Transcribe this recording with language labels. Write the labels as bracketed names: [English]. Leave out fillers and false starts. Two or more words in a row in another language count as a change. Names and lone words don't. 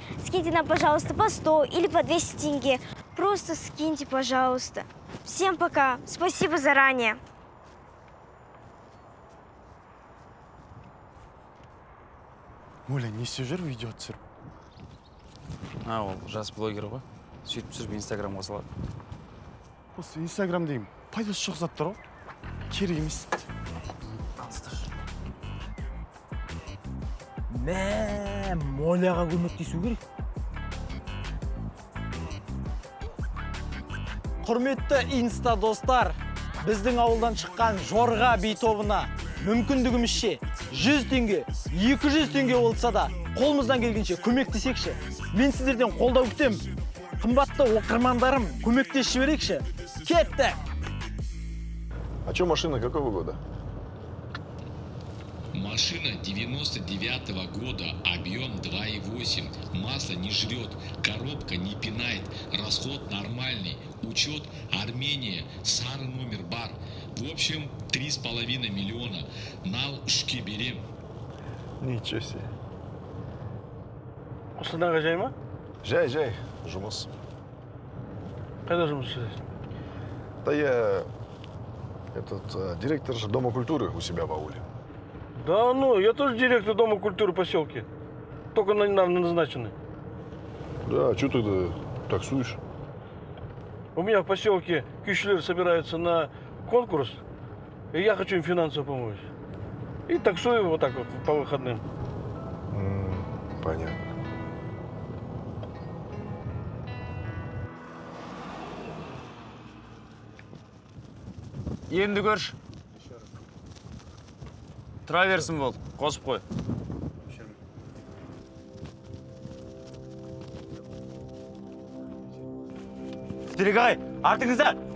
[Russian] Скиньте нам, пожалуйста, по 100 или по 200 тенге. Просто скиньте, пожалуйста. Всем пока. Спасибо заранее. Моля, не сюжет ведет, сэр. А, [Kazakh] ол жас блогер ғой. Сөйтіп түсіріп инстаграмға салады. Осы инстаграм деймін. Пайдасы жоқ зат тұр ғой. Керек емес. Мә, Моляға көмектесу керек. Құрметті инста достар, біздің ауылдан шыққан Жорға би тобына мүмкіндігімізше 100 теңге, 200 теңге болса да қолымыздан келгенше көмектесекші. Мен сіздерден қолдау күтем. Қымбатты оқырмандарым, көмектесіп жіберейікші. Кетті! [Russian] А что машина какого года? Машина 99-го года, объем 2,8, масло не жрет, коробка не пинает, расход нормальный, учет Армения, [Kazakh] Сары номер бар. [Russian] В общем, 3,5 миллиона. Нал үшке берем. Ничего себе. [Kazakh] Қостанайға жай ма? Жай, жұмыс. Қайда жұмыс жасайсың? [Russian] Да я директор же Дома культуры у себя в ауле. Да ну, я тоже директор Дома культуры поселки. Только недавно назначенный. Да, а что ты таксуешь? У меня в поселке күйшілер собираются на конкурс, и я хочу им финансово помочь. И таксую вот так вот по выходным. Понятно. [Kazakh] Енді көрш. Тұра берсін болды, қосып қой. Серік ағай, артыңызда!